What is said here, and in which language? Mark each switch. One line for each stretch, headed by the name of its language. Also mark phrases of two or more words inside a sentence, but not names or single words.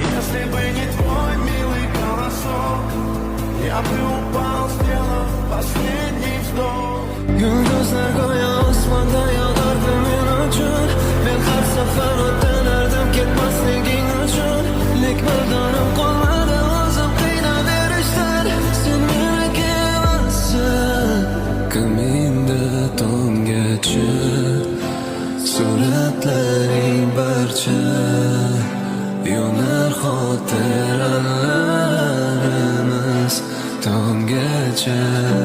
Russian: Если бы не твой милый голосок, я бы упал, сделав последний вздох.
Uzbek: Yulduzlar go'yo osmonda yog'ardi men uchun. Men har safar o'tganardim ketmasliging uchun. Lek mardonim qolmadi o'zim qiynaverishdan. Sen meniki emassan. Kamingda tomgacha suratlaring barcha yonar xotiralarimiz tomgacha.